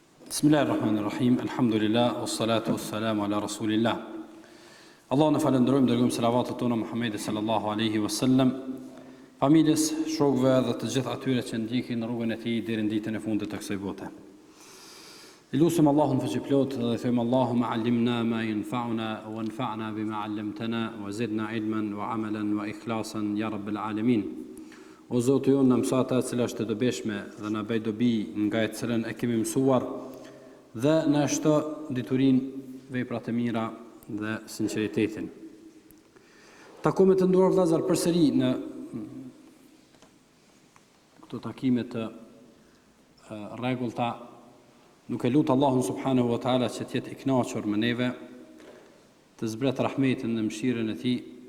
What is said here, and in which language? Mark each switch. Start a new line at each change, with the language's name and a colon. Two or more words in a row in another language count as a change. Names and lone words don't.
Arabic: بسم الله الرحمن الرحيم. الحمد لله، والصلاة والسلام على رسول الله.
Albanian: Allah në falenderojmë, dërgojmë selavatet tona Muhammedi
Arabic: صلى الله عليه وسلم,
Albanian: familjes, shokëve dhe të gjithë atyre që ndjekin rrugën e tij deri në ditën e fundit të kësaj bote. Lutem Allahun fuqiplot dhe them
Arabic: اللهم علمنا ما ينفعنا وانفعنا بما علمتنا وزدنا علما وعملا وإخلاصا يا رب العالمين.
Albanian: O Zoti jonë, na mëso ata që është të dobishme dhe na bëj dobi nga e cilën e kemi mësuar dhe na shto diturinë, veprat e mira dhe sinqeritetin. Takome të nduar vëllezër përsëri në këto takime të rregullta, nuk e lut Allahun
Arabic: سبحانه وتعالى
Albanian: që të jetë i kënaqur me neve, të zbret rahmetin dhe mëshirën e tij,